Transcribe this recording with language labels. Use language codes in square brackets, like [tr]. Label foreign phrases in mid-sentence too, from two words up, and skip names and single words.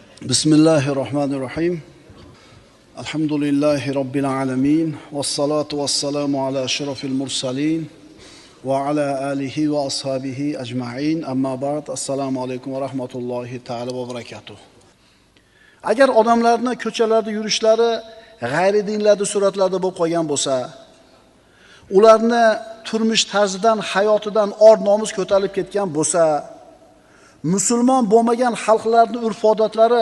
[ar] بسم الله الرحمن الرحيم. الحمد لله رب العالمين. والصلاة والسلام على أشرف المرسلين. وعلى آله وأصحابه أجمعين. أما بعد. السلام عليكم ورحمة الله تعالى وبركاته. [uz] Agar odamlarni ko'chalarda yurishlari g'ayri dinlarda suratlarda bo'lib qolgan bo'lsa, ularni turmush tarzidan, hayotidan or-nomus ko'tarilib ketgan bo'lsa, musulmon bo'lmagan xalqlarning urf-odatlari